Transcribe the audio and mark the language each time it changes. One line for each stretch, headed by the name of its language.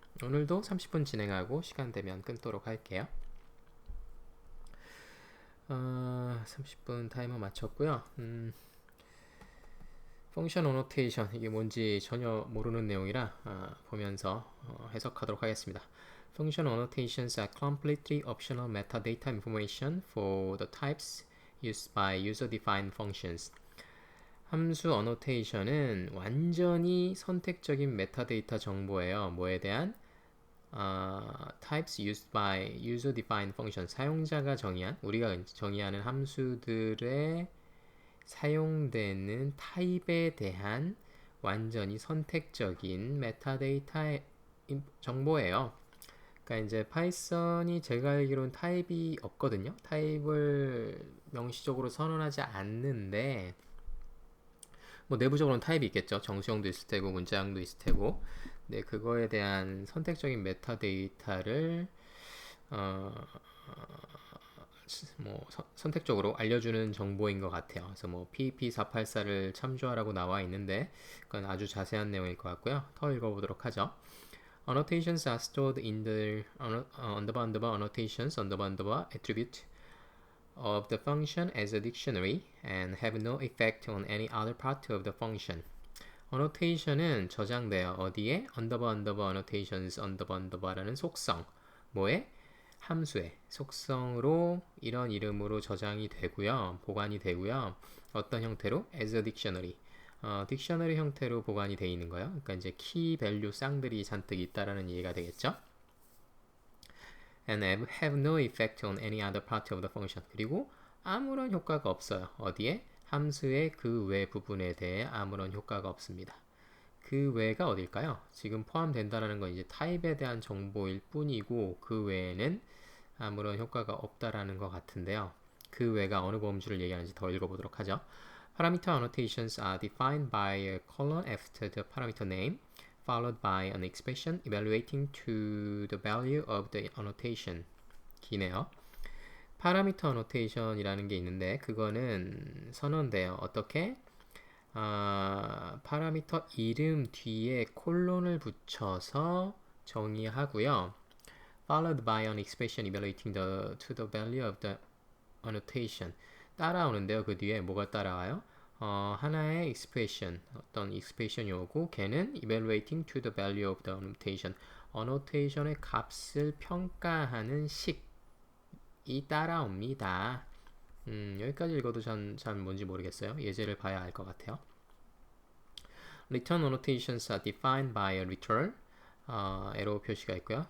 Korean: 오늘도 30분 진행하고 시간 되면 끊도록 할게요. 30분 타이머 맞췄고요. 펑션 어노테이션 이게 뭔지 전혀 모르는 내용이라 보면서 해석하도록 하겠습니다.
English: Function annotations are completely optional metadata information for the types used by user-defined functions.
Korean: 함수 annotation은 완전히 선택적인 메타데이터 정보예요. 뭐에 대한?
English: types used by user-defined function.
Korean: 사용자가 정의한, 우리가 정의하는 함수들의 사용되는 타입에 대한 완전히 선택적인 메타데이터 정보예요. 그러니까 이제 파이썬이 제가 알기로는 타입이 없거든요. 타입을 명시적으로 선언하지 않는데 뭐 내부적으로는 타입이 있겠죠. 정수형도 있을 테고 문자형도 있을 테고. 네, 그거에 대한 선택적인 메타데이터를 뭐 선택적으로 알려주는 정보인 것 같아요. 그래서 뭐 PEP484를 참조하라고 나와 있는데 그건 아주 자세한 내용일 것 같고요. 더 읽어보도록 하죠.
English: Annotations are stored in the underbar annotations underbar attribute of the function as a dictionary and have no effect on any other part of the function.
Korean: annotation은 저장돼요. 어디에? underbar annotations underbar라는 속성. 뭐에? 함수의 속성으로 이런 이름으로 저장이 되고요. 보관이 되고요. 어떤 형태로?
English: as a dictionary.
Korean: 딕셔너리 형태로 보관이 되어 있는 거예요. 그러니까 이제 키 밸류 쌍들이 잔뜩 있다라는 이해가 되겠죠.
English: And have no effect on any other part of the function.
Korean: 그리고 아무런 효과가 없어요. 어디에? 함수의 그 외 부분에 대해 아무런 효과가 없습니다. 그 외가 어딜까요? 지금 포함된다라는 건 이제 타입에 대한 정보일 뿐이고 그 외에는 아무런 효과가 없다라는 것 같은데요. 그 외가 어느 범주를 얘기하는지 더 읽어보도록 하죠.
English: Parameter annotations are defined by a colon after the parameter name, followed by an expression evaluating to the value of the annotation.
Korean: 기네요. 파라미터 annotation이라는 게 있는데 그거는 선언돼요. 어떻게? 파라미터 이름 뒤에 콜론을 붙여서 정의하고요.
English: Followed by an expression evaluating to the value of the annotation.
Korean: 따라오는데요. 그 뒤에 뭐가 따라와요? 하나의 expression, 어떤 expression이 오고 걔는
English: evaluating to the value of the annotation.
Korean: annotation의 값을 평가하는 식이 따라옵니다. 여기까지 읽어도 잘 뭔지 모르겠어요. 예제를 봐야 알 것 같아요.
English: Return annotations are defined by a return, arrow
Korean: 표시가 있고요.